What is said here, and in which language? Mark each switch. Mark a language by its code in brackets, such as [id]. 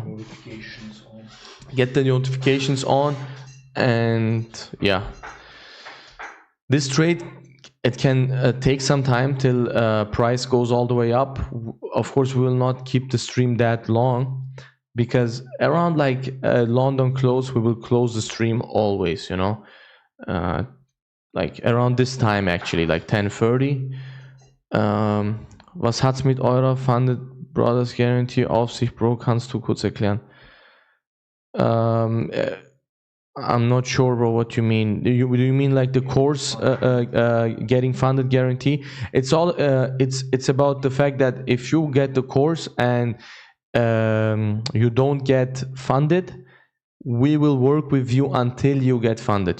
[en] Notifications on. Get the notifications on, and yeah, this trade, it can take some time till price goes all the way up. Of course, we will not keep the stream that long, because around like London close, we will close the stream always, you know, like around this time, actually, like 10:30. [de] Was hat's mit eurer Funded Brothers Guarantee auf sich, Bro? Kannst du kurz erklären? [en] I'm not sure, bro, what you mean. Do you mean like the course getting funded guarantee? It's all it's about the fact that if you get the course and you don't get funded, we will work with you until you get funded.